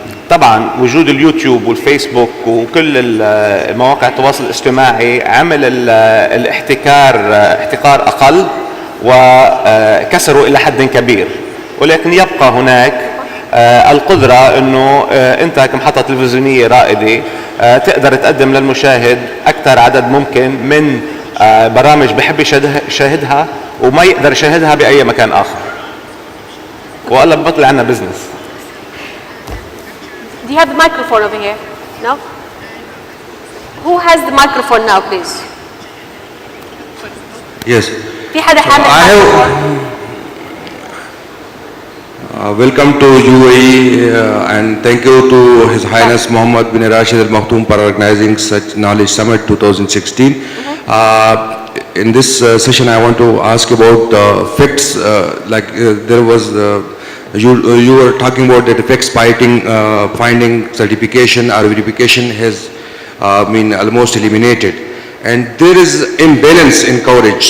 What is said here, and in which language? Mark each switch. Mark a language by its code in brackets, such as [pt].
[ar] طبعا وجود اليوتيوب والفيسبوك وكل المواقع التواصل الاجتماعي عمل احتكار أقل وكسروا إلى حد كبير، ولكن يبقى هناك القدرة أنه أنت كمحطة تلفزيونية رائدة تقدر تقدم للمشاهد أكثر عدد ممكن من برامج بحب يشاهدها وما يقدر يشاهدها بأي مكان آخر، وقال بطل عنا بزنس. [en] Do you have the microphone over here? No? Who has the microphone now, please? Yes. [ar] في حدا حامل microphone? [en] Welcome to UAE and thank you to His Highness Muhammad bin Rashid Al Maktoum for organizing such Knowledge Summit 2016. In this session I want to ask about facts, there was you were talking about that facts finding certification or verification has been almost eliminated, and there is imbalance in coverage.